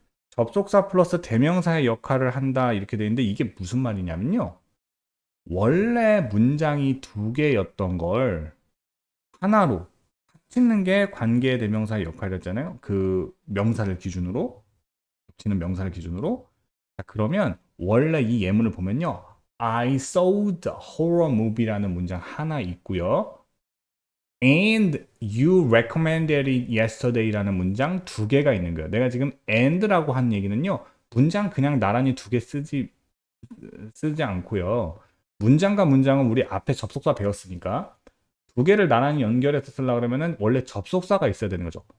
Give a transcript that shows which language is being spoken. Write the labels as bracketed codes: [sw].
[ko] 접속사 플러스 대명사의 역할을 한다 이렇게 되어 있는데 이게 무슨 말이냐면요. 원래 문장이 두 개였던 걸 하나로 합치는 게 관계대명사의 역할이었잖아요. 그 명사를 기준으로 합치는 명사를 기준으로 자, 그러면 원래 이 예문을 보면요. [en] I saw the horror movie [ko] 라는 문장 하나 있고요. [en] And you recommended it yesterday [ko] 라는 문장 두 개가 있는 거예요. 내가 지금 and라고 한 얘기는요. 문장 그냥 나란히 두 개 쓰지 않고요. 문장과 문장은 우리 앞에 접속사 배웠으니까 두 개를 나란히 연결해서 쓰려고 그러면은 원래 접속사가 있어야 되는 거죠.